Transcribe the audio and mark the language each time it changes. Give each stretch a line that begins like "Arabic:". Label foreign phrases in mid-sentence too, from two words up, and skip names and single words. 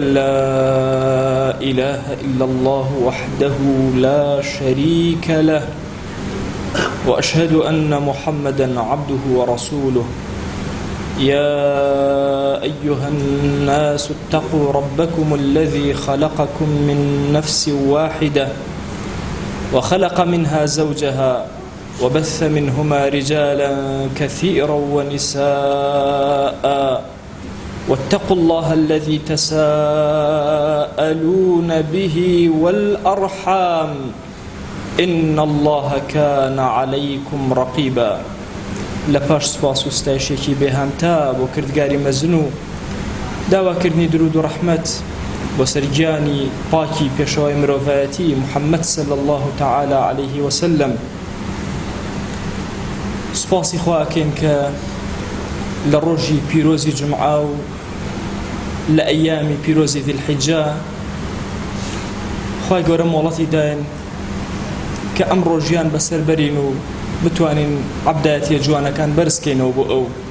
Arabic: لا إله إلا الله وحده لا شريك له وأشهد أن محمدا عبده ورسوله يا أيها الناس اتقوا ربكم الذي خلقكم من نفس واحدة وخلق منها زوجها وبث منهما رجالا كثيرا ونساء واتقوا الله الذي تساءلون به والأرحام إن الله كان عليكم رقيبا
Central Kurdish: لپاش سپاس و ستایشێکی بێهانتا بۆ کردگاری مەزن و داواکردنی درود و ڕەحمەت بۆ سەرگیانی پاکی پێشەوای مرۆڤایەتی محەممەد
Arabic: صلی الله تعالی عليه وسلم
Central Kurdish: سپاسی خوا ئەکەین کە لە ڕۆژی پیرۆزی جمعە و لە ئەیامی پیرۆزی ذیلحیجە خوای گەورە مۆڵەتی داین کە ئەم ڕۆژیان بەسەر بەرین و بتوانین عەبدایەتیە جوانەکان بەرزکەینەوە بۆ ئەو